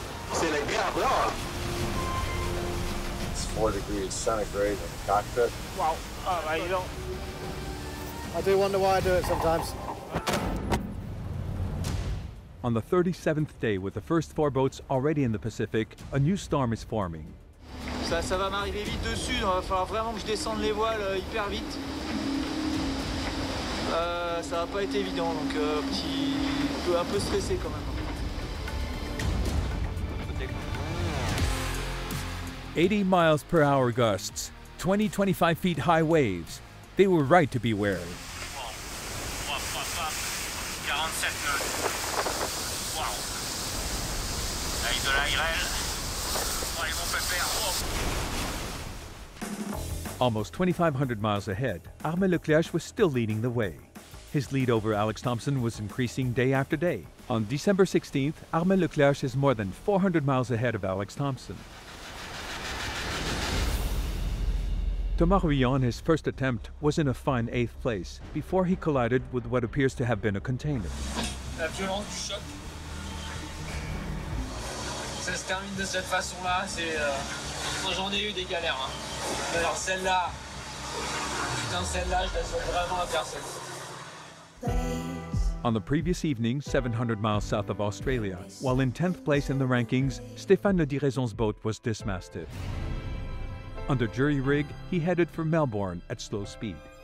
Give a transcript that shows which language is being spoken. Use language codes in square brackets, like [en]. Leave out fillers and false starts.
[en] It's 4 degrees centigrade in the cockpit. Wow. I do wonder why I do it sometimes. On the 37th day, with the first 4 boats already in the Pacific, a new storm is forming. [fr] Ça va m'arriver vite dessus, il va falloir vraiment que je descende les voiles hyper vite. Ça va pas être évident, donc un peu stressé quand même. [en] 80 miles per hour gusts, 20-25 feet high waves. They were right to be wary. [fr] 47 nœuds. Waouh. Avec de la grêle. Allez mon pépère. [en] Almost 2,500 miles ahead, Armel Leclerc was still leading the way. His lead over Alex Thompson was increasing day after day. On December 16th, Armel Leclerc is more than 400 miles ahead of Alex Thompson. Thomas Ruillon, his first attempt, was in a fine 8th place before he collided with what appears to have been a container. [fr] La violence du choc. Ça se termine de cette façon-là, moi j'en ai eu des galères. Hein. Alors celle-là, celle-là, je la souhaite vraiment à personne. [en] On the previous evening, 700 miles south of Australia, while in 10th place in the rankings, Stéphane Le Diraison's boat was dismasted. Under jury rig, he headed for Melbourne at slow speed.